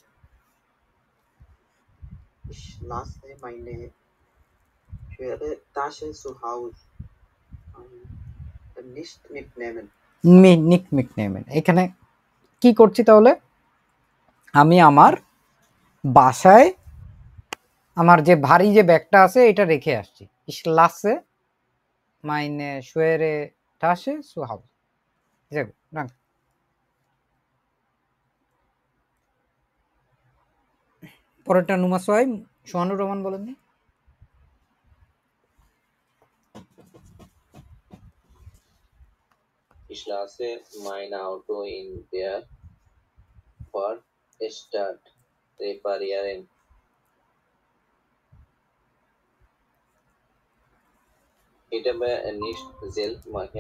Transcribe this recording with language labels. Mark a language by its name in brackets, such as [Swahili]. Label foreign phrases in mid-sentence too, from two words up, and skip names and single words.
[German] Ich lasse meine schwere Tasche zu Hause nicht mitnehmen. nicht mitnehmen, [Bangla] এখানে কি করছি তাহলে? আমি আমার বাসায় আমার যে ভারী যে ব্যাগটা আছে এটা রেখে আসছি। [German] Ich lasse meine schwere Tasche zu Hause. Sehr gut, danke. [Bangla] পরেরটা নুমা সোহাই, সোহানুর রহমান বলেন নি? [German] Ich lasse mein Auto in der Werkstatt reparieren. [Bangla] এটা [German] nicht selbst machen.